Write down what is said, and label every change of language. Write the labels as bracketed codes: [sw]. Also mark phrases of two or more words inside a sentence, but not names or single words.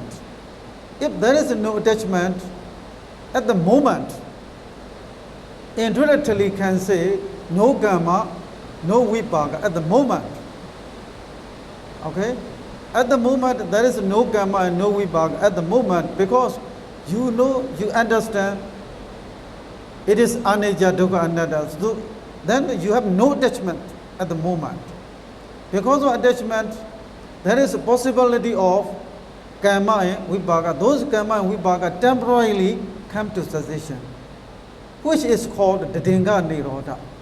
[en] If there is no attachment, at the moment, indirectly can say no karma, no vipaka at the moment. Okay? At the moment there is no karma and no vipaka at the moment, because you understand it is [pi] anicca, dukkha, anatta. [en] So then you have no attachment at the moment. Because of attachment, there is a possibility of karma and vipaka. Those karma and vipaka temporarily come to cessation, which is called [pi] Dhringa Nirodha.